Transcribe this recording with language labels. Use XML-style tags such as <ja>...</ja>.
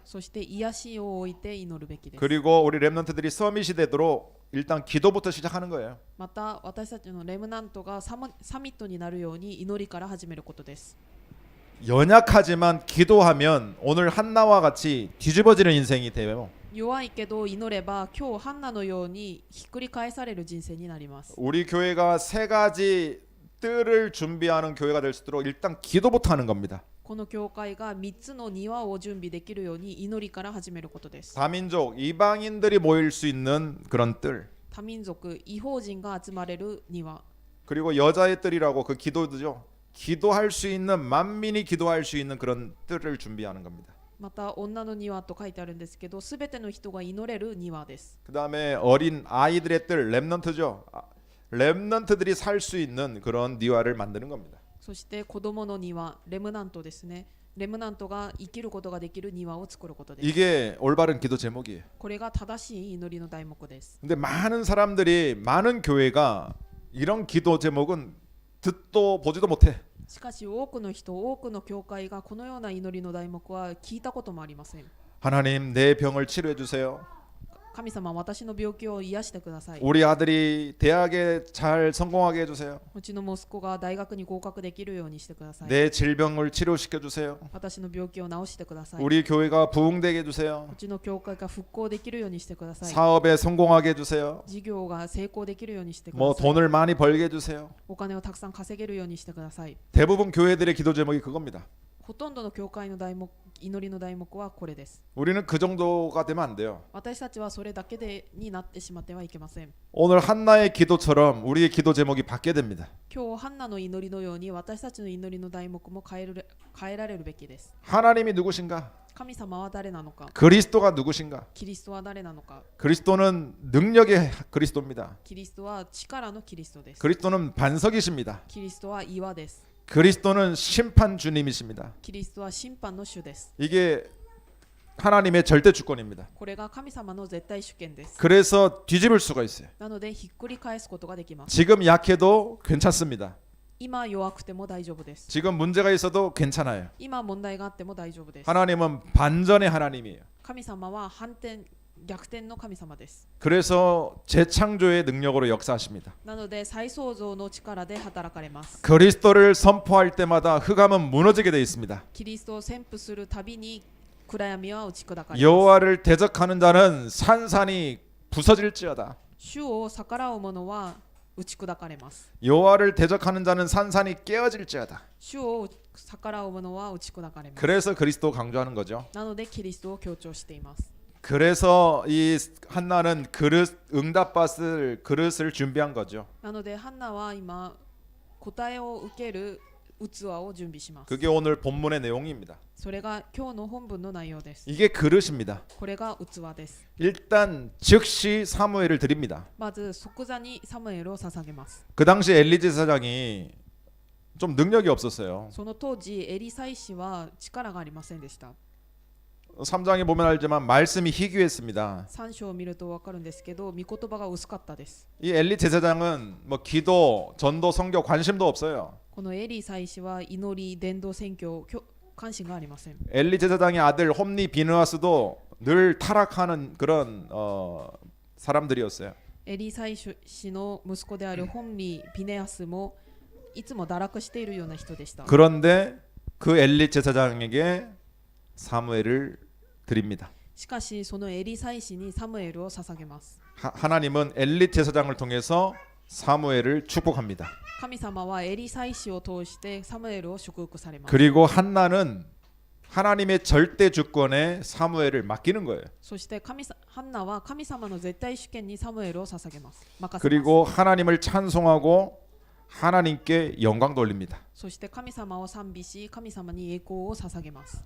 <ja>そして癒しを置いて祈るべきです。</ja> <ko>그리고 우리 렘넌트들이 서밋이 되도록 일단 기도부터 시작하는 거예요.</ko> <ja>また私たちのレムナントがサミットになるように祈りから始めることです。</ja> <ko>연약하지만 기도하면 오늘 한나와 같이 뒤집어지는 인생이 돼요.</ko> <ja>弱いけど祈れば今日ハンナのようにひっくり返される人生になります。</ja> <ko>우리 교회가 세 가지 뜰을 준비하는 교회가 될 수 있도록 일단 기도부터 하는 겁니다.</ko> <ja>この教会が3つの庭を準備できるように祈りから始めることです。</ja> <ko>다민족 이방인들이 모일 수 있는 그런 뜰.</ko> <ja>多民族異邦人が集まれる庭。</ja> <ko>그리고 여자의 뜰이라고 그 기도죠. 기도할 수 있는 만민이 기도할 수 있는 그런 뜰을 준비하는 겁니다.</ko> <ja>また女の庭と書いてあるんですけど、すべての人が祈れる庭です。</ja> <ko>그다음에 어린 아이들의 뜰 렘넌트죠. 렘넌트들이 살 수 있는 그런 니와를 만드는 겁니다.</ko> <ja>そして子供の庭、レムナントですね。レムナントが生きることができる庭を作ることです。</ja> <ko>이게 올바른 기도 제목이에요.</ko> <ja>これが正しい祈りの題目です。</ja> <ko>근데 많은 사람들이 많은 교회가 이런 기도 제목은 듣도 보지도 못해.</ko> <ja>しかし多くの人、多くの教会がこのような祈りの題目は聞いたこともありません。</ja> <ko>하나님 내 병을 치료해 주세요.</ko> <ja>神様、私の病気を癒してください。</ja> <ko>우리 아들이 대학에 잘 성공하게 해주세요.</ko> <ja>うちの息子が大学に合格できるようにしてください。</ja> <ko>내 질병을 치료시켜 주세요.</ko> <ja>私の病気を治してください。</ja> <ko>우리 교회가 부흥되게 해주세요.</ko> <ja>うちの教会が復興できるようにしてください。</ja> <ko>사업에 성공하게 해주세요.</ko> <ja>事業が成功できるようにしてくだ</ja> <ko>뭐</ko> <ja>さい。</ja> <ko>돈을 많이 벌게 해주세요.</ko> <ja>お金をたくさん稼げるようにしてください。</ja> <ko>대부분 교회들의 기도 제목이 그겁니다.</ko> <ja>ほとんどの教会の題目、祈りの題目はこれです。</ja> <ko>우리는 그 정도가 되면 안 돼요.</ko> <ja>私たちはそれだけになってしまってはいけません。</ja> <ko>오늘 한나의 기도처럼 우리의 기도 제목이 바뀌어야 됩니다.</ko> <ja>今日ハンナの祈りのように私たちの祈りの題目も変えられるべきです。</ja> <ko>하나님이 누구신가?</ko> <ja>神様は誰なのか、</ja> <ko>그리스도가 누구신가?</ko> <ja>キリストは誰なのか。</ja> <ko>그리스도는 능력의 그리스도입니다.</ko> <ja>キリストは力のキリストです。</ja> <ko>그리스도는 반석이십니다.</ko> <ja>キリストは岩です。</ja> <ko>그리스도는 심판 주님이십니다.</ko> <ja>キリストは審判の主です。</ja> <ko>이게 하나님의 절대 주권입니다.</ko> <ja>これが神様の絶対主権です。</ja> <ko>그래서 뒤집을 수가 있어요.</ko> <ja>なのでひっくり返すことができます。</ja> <ko>지금 약해도 괜찮습니다.</ko> <ja>今弱くても大丈夫です。</ja> <ko>지금 문제가 있어도 괜찮아요.</ko> <ja>今問題があっても大丈夫です。</ja> <ko>하나님은 반전의 하나님이에요.</ko> <ja>神様は反転逆転の神様です。</ja> <ko>그래서 재창조의 능력으로 역사하십니다.</ko> <ja>なので再創造の力で働かれます。</ja> <ko>그리스도를 선포할 때마다 흑암은 무너지게 되어 있습니다.</ko> <ja>キリストを宣布するたびに暗闇は打ち砕かれます。</ja> <ko>여호와를 대적하는 자는 산산이 부서질지어다.</ko> <ja>主を逆らう者は打ち砕かれます。</ja> <ko>여호와를 대적하는 자는 산산이 깨어질지어다.</ko> <ja>主を逆らう者は打ち砕かれます。</ja> <ko>그래서 그리스도 강조하는 거죠.</ko> <ja>なのでキリストを強調しています。</ja> <ko>그래서 이 한나는 응답받을 그릇을 준비한 거죠.</ko> <ja>なのでハンナは今答えを受ける器を準備します。</ja> <ko>그게 오늘 본문의 내용입니다.</ko> <ja>それが今日の本文の内容です。</ja> <ko>이게 그릇입니다.</ko> <ja>これが器です。</ja> <ko>일단 즉시 사무엘을 드립니다.</ko> <ja>まず即座にサムエルを捧げます。</ja> <ko>그 당시 엘리제 사장이 좀 능력이 없었어요.</ko> <ja>その当時エリサイ氏は力がありませんでした。</ja> <ko>3장에 보면 알지만 말씀이 희귀했습니다.</ko> <ja>3章を見ると分かるんですけど、御言葉が薄かったです。</ja> <ko>이 엘리 제사장은 뭐 기도, 전도, 선교 관심도 없어요.</ko> <ja>このエリ祭司は祈り、伝道、宣教、関心がありません。</ja> <ko>엘리 제사장의 아들 홈니 비느하스도 늘 타락하는 그런 사람들이었어요.</ko> <ja>エリ祭司の息子であるホンリ・ビネアスもいつも堕落しているような人でした。</ja> <ko>그런데 그 엘리 제사장에게 사무엘을 드립니다.</ko> <ja>しかしそのエリ祭司にサムエルを捧げます。</ja> <ko>하나님은 엘리 제사장을 통해서 사무엘을 축복합니다.</ko> <ja>神様はエリ祭司を通してサムエルを祝福されます。</ja> <ko>그리고 한나는 하나님의 절대 주권에 사무엘을 맡기는 거예요.</ko> <ja>そしてハンナは神様の絶対主権にサムエルを捧げます。任せます。</ja> <ko>그리고 하나님을 찬송하고 하나님께 영광 돌립니다.</ko> <ja>そして神様を賛美し、神様に栄光を捧げます。</ja>